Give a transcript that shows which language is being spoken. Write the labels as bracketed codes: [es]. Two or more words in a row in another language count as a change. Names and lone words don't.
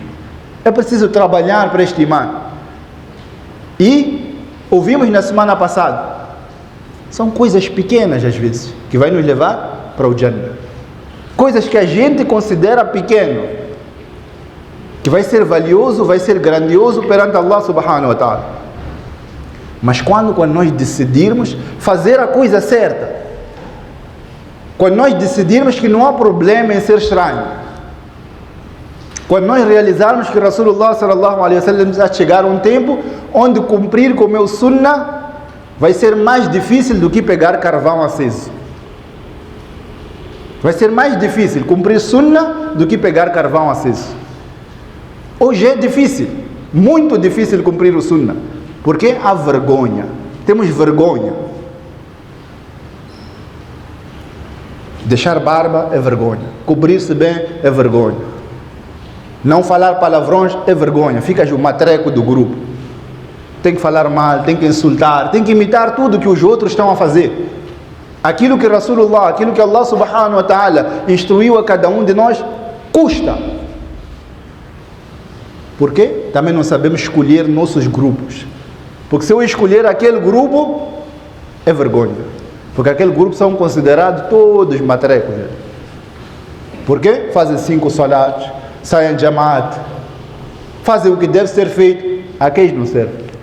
[pt] É preciso trabalhar para este Iman. E ouvimos na semana passada, são coisas pequenas às vezes, que vai nos levar para o Jannah. Coisas que a gente considera pequeno, que vai ser valioso, vai ser grandioso perante [ar] الله سبحانه وتعالى. [pt] Mas quando nós decidirmos fazer a coisa certa, quando nós decidirmos que não há problema em ser estranho, quando nós realizarmos que [ar] رسول الله صلى الله عليه وسلم [pt] vai chegar um tempo onde cumprir com o meu sunnah vai ser mais difícil do que pegar carvão aceso. Vai ser mais difícil cumprir sunnah do que pegar carvão aceso. Hoje é difícil, muito difícil cumprir o sunnah, porque há vergonha, temos vergonha. Deixar barba é vergonha, cobrir-se bem é vergonha, não falar palavrões é vergonha, ficas o matreco do grupo, tem que falar mal, tem que insultar, tem que imitar tudo que os outros estão a fazer. Aquilo que Rasulullah, aquilo que [ar] الله سبحانه وتعالى [pt] instruiu a cada um de nós, custa. Porque também não sabemos escolher nossos grupos. Porque se eu escolher aquele grupo, é vergonha. Porque aquele grupo são considerados todos matrecos. Porque fazem 5 salatos, saem de jamaat, fazem o que deve ser feito, aqueles não servem.